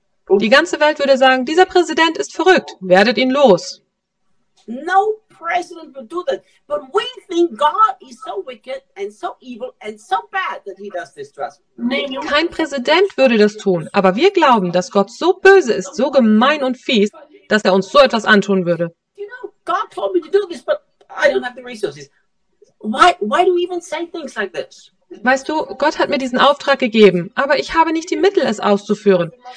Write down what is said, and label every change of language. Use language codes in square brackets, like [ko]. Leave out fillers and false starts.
[de] Die ganze Welt würde sagen, dieser Präsident ist verrückt, werdet ihn los. [en] No president would do that. But we think God is so wicked and so evil and so bad that he does this to us. [de] Kein Präsident würde das tun, aber wir glauben, dass Gott so böse ist, so gemein und fies, dass er uns so etwas antun würde. [en] You know, God told me to do this, but I don't have the resources. Why do we even say things like this? [de] Weißt du, Gott hat mir diesen Auftrag gegeben, aber ich habe nicht die Mittel, es auszuführen.